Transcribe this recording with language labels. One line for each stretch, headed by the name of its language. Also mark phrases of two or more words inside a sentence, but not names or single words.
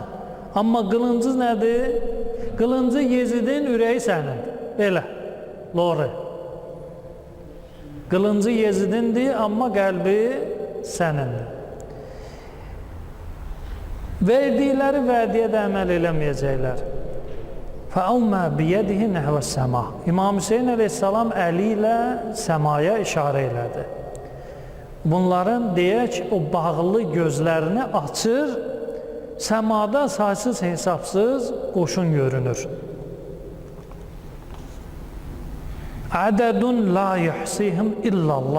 Azerbaijani: Amma qılıncı nədir? Qılıncı Yezidin ürəyi sənindir. Belə, doğru. Qılıncı Yezidindir, amma qəlbi sənindir. Verdikləri vədiyə də əməl eləməyəcəklər.
Arabic: فَأَوْمَا بِيَدِهِ نَحْوَ السَّمَا.
Azerbaijani: İmam Hüseyn əleyhissalam əli ilə səmaya işarə elədi. Bunların, deyək, o bağlı gözlərini açır, səmada saysız hesabsız qoşun görünür.
Arabic: عددٌ لا يحصيهم إلا الله.